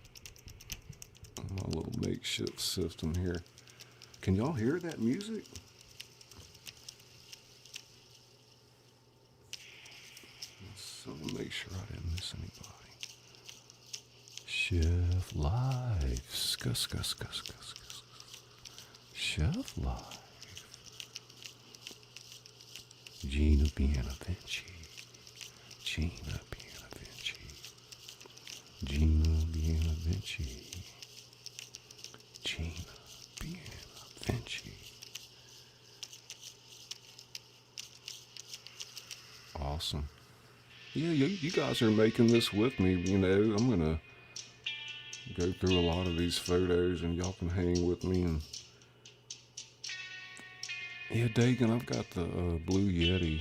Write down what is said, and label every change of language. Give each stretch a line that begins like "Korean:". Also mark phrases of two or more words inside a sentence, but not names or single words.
English: My little makeshift system here. Can y'all hear that music? So make sure I didn't miss anybody. Chef Life. Skus, skus, skus, skus, skus. Chef Life. Gina Pianavinci. Gina Pianavinci. Gina Pianavinci. Gina Pianavinci. Awesome. Yeah, you guys are making this with me. You know, I'm going to go through a lot of these photos and y'all can hang with me. And yeah, Dagan, I've got the Blue Yeti.